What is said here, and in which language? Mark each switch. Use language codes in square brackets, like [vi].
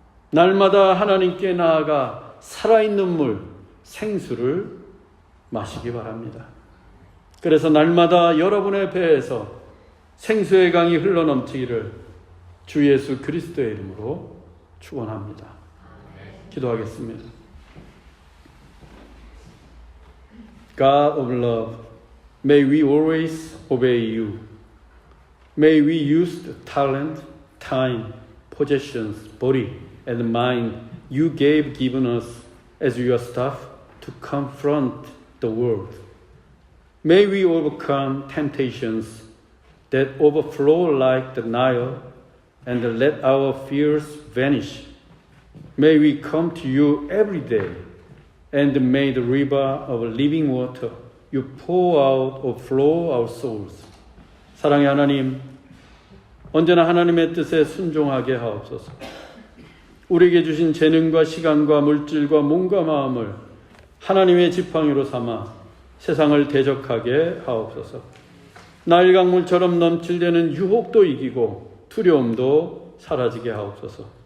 [ko] 날마다 하나님께 나아가 살아있는 물, 생수를 마시기 바랍니다. 그래서 날마다 여러분의 배에서 생수의 강이 흘러넘치기를 주 예수 그리스도의 이름으로 축원합니다. 기도하겠습니다. [en] God of love, may we always obey you. May we use the talent, time, possessions, body, and mind you gave given us as your staff to confront the world. May we overcome temptations that overflow like the Nile and let our fears vanish. May we come to you every day, and may the river of living water you pour out overflow our souls. [ko] 사랑의 하나님, 언제나 하나님의 뜻에 순종하게 하옵소서. 우리에게 주신 재능과 시간과 물질과 몸과 마음을 하나님의 지팡이로 삼아 세상을 대적하게 하옵소서. 나일강물처럼 넘칠되는 유혹도 이기고 두려움도 사라지게 하옵소서.